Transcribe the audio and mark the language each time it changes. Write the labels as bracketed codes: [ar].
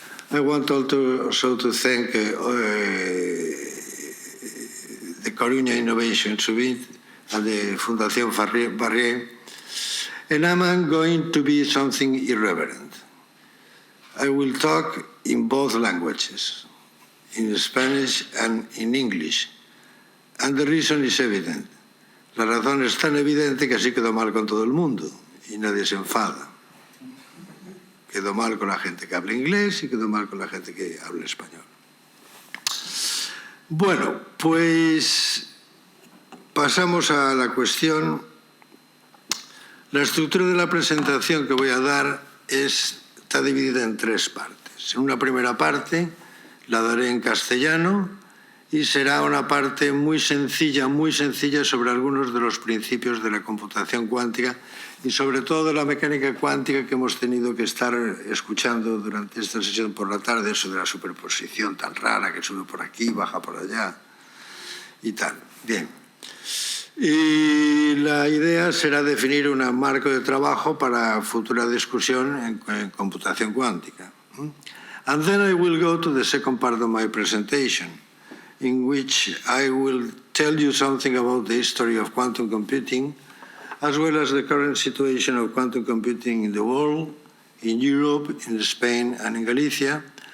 [en] I want also to thank the Coruña Innovation Summit and the Fundación Barrié. And I'm going to be something irreverent. I will talk in both languages, in Spanish and in English. And the reason is evident. [es] La razón es tan evidente que así quedó mal con todo el mundo y nadie se enfada. Quedó mal con la gente que habla inglés y quedó mal con la gente que habla español. Bueno, pues pasamos a la cuestión. La estructura de la presentación que voy a dar está dividida en tres partes. En una primera parte la daré en castellano y será una parte muy sencilla sobre algunos de los principios de la computación cuántica y sobre todo de la mecánica cuántica que hemos tenido que estar escuchando durante esta sesión por la tarde, eso de la superposición tan rara que sube por aquí, baja por allá y tal. Bien. Y la idea será definir un marco de trabajo para futura discusión en computación cuántica. [en] And then I will go to the second part of my presentation, in which I will tell you something about the history of quantum computing, as well as the current situation of quantum computing in the world, in Europe, in Spain, and in Galicia.